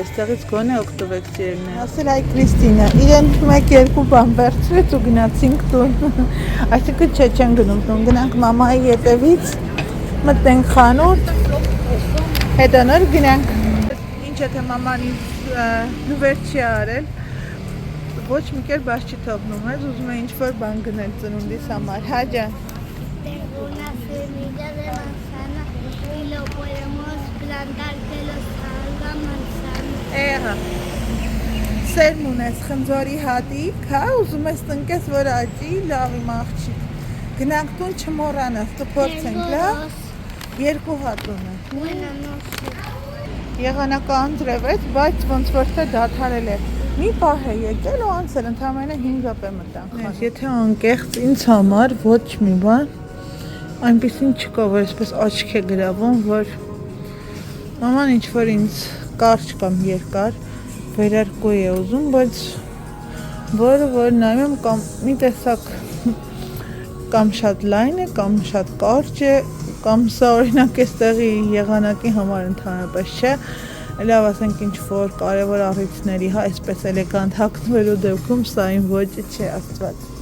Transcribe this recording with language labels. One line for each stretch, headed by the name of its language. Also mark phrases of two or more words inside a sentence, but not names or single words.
Armenian: էստեղից գոնե օգտվեք սիրելնես ասել այ Կրիստինա իրեն 1-2 բան վերցրեց ու գնացինք տուն այսինքն չեն գնում տուն գնանք մամայի հետևից մտնենք խանութ հետո նոր գնանք ինչ եթե մաման ինձ նվեր չի արել ոչ մի կերպ բաց չի թողնում ես ուզում է ինչ-որ բան գնել ծնունդիս համար հա ջան
Spanish: Tengo una semilla de manzana y lo podemos plantar que lo salga manzana.
Armenian: Եղա սերմ ունես խնձորի հատիկ հա ուզում ես տնկես որ աճի լավ իմ աղջիկ գնանք տուն չմոռանաս կփորձենք լավ Երկու հատ ունեմ։
Spanish: Bueno, no sé.
Armenian: Եղանակը անձրևեց, բայց ոնց որ թե դադարել է։ Մի պահ է եկել ու անցել, ընդհանրապես 5 րոպե մտանք։ Եթե անկեղծ ինձ համար ոչ մի բան այնպեսին չկա, որ այսպես աչք է գրավում, որ մաման ինչ որ ինձ կարճ կամ երկար վերարկու է ուզում, բայց որը որ նայում եմ կամ մի տեսակ կամ շատ լայն է, կամ շատ կարճ է, կամ սա օրինակ էստեղի եղանակի համար ընդհանրապես չէ, լավ ասենք ինչ որ կարևոր առիթների, հա, այսպես էլեգանտ հագնվելու դեպքում սա այն ոճը չէ, Աստված։